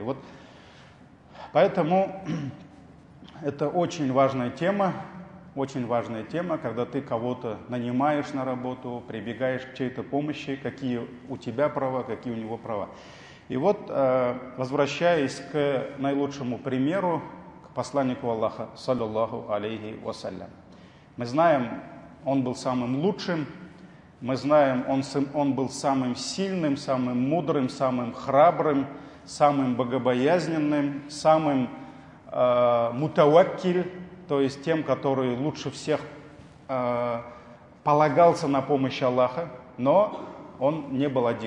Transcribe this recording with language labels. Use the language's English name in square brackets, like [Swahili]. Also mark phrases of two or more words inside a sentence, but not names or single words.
[Russian] Вот поэтому это очень важная тема, когда ты кого-то нанимаешь на работу, прибегаешь к чьей-то помощи, какие у тебя права, какие у него права. И вот, возвращаясь к наилучшему примеру, к посланнику Аллаха, [Arabic] صلى الله عليه وسلم. [Russian] Мы знаем, он был самым лучшим, мы знаем, он был самым сильным, самым мудрым, самым храбрым, самым богобоязненным, самым мутаваккиль, то есть тем, который лучше всех полагался на помощь Аллаха, но он не был один.